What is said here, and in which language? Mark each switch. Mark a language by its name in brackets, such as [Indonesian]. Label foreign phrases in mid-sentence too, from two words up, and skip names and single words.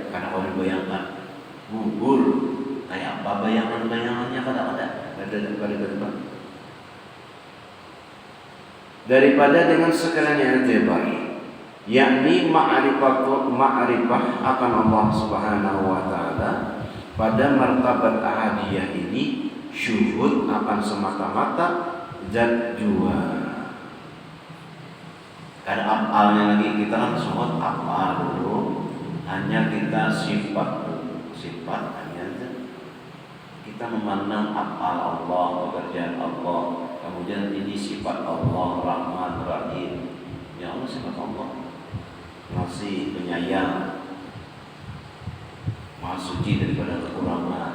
[Indonesian] Karena kalau dibayangkan gugur kayak apa bayangannya, kadang-kadang ada daripada dengan sekalian i'tibar, yakni ma'rifah akan Allah [Arabic] Subhanahu wa Ta'ala [Indonesian] pada martabat ahadiyah ini, syuhud akan semata-mata zat jua. Karena afalnya lagi, kita kan syuhud afal dulu, hanya kita sifat hanya kita memandang afal Allah, pekerjaan Allah, kemudian ini sifat Allah [Arabic] Rahman Rahim. [Indonesian] Ya Allah sifat Allah, Masih penyayang, Maha suci daripada kekurangan.